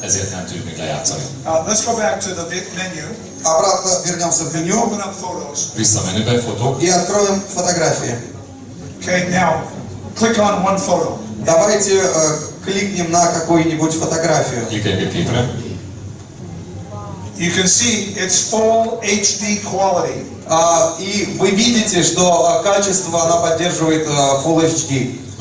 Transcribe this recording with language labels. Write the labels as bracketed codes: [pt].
[en] Let's go back to the menu. [ru] Обратно вернемся в меню. [en] Open up photos. [ru] И откроем фотографии. [en] Okay, now click on one photo. [ru] Давайте кликнем на какую-нибудь фотографию. [en] You can see it's full HD quality. [ru] И вы видите, что качество она поддерживает Full HD.